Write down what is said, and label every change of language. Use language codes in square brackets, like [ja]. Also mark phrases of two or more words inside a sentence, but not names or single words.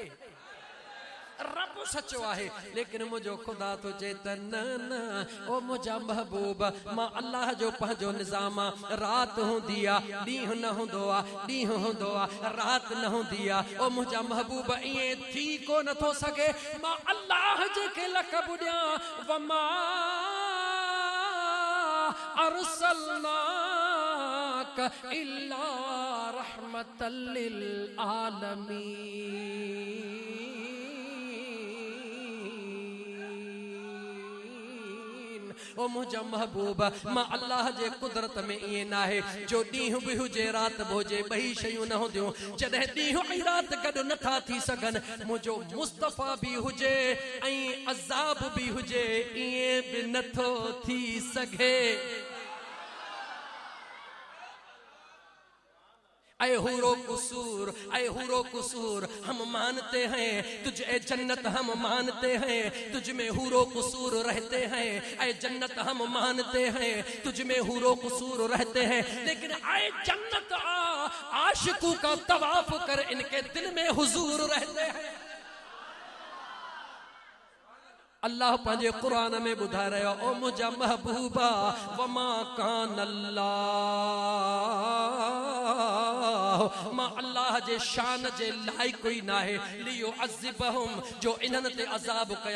[sd] रब सचो आहे, लेकिन मुंहिंजो ख़ुदा तो चए त न न, ओ मुंहिंजा महबूब, मां अल्लाह जो पंहिंजो निज़ाम आहे। राति हूंदी आहे, ॾींहुं न हूंदो आहे, ॾींहुं हूंदो आहे, राति न हूंदी आहे। ओ मुंहिंजा महबूब ईअं थी को नथो सघे। मां अल्लाह जेके लक़ब ॾियां, [ar] وما أرسلناك إلا رحمة للعالمين. [sd] ओ मुंहिंजा महबूब, मां अल्लाह जे कुदरत में ईअं न आहे जो ॾींहुं बि हुजे, राति बि हुजे, ॿई शयूं न हूंदियूं। जॾहिं ॾींहुं ऐं राति गॾु नथा थी सघनि, मुंहिंजो मुस्तफ़ा भी हुजे ऐं अज़ाब भी हुजे, ईअं बि नथो थी सघे। [hi] ऐ हुरो कुसूर हम मानते हैं, तुझे जन्नत हम मानते हैं, तुझ में हुरो कुसूर रहते हैं। ऐ जन्नत हम मानते हैं, तुझ में हुरो कुसूर रहते हैं, लेकिन ऐ जन्नत आशिकों का तवाफ कर, इनके दिल में हुजूर रहते हैं। [sd] अल्लाह पंहिंजे कुरान में ॿुधाए रहियो, ओ मुंहिंजा महबूबा, [ar] وما كان الله, [sd] मां अल्लाह जे शान जे लाइक़ कोई नाहे, लियुअज़्ज़िबहुम, जो इन्हनि ते अज़ाब कया।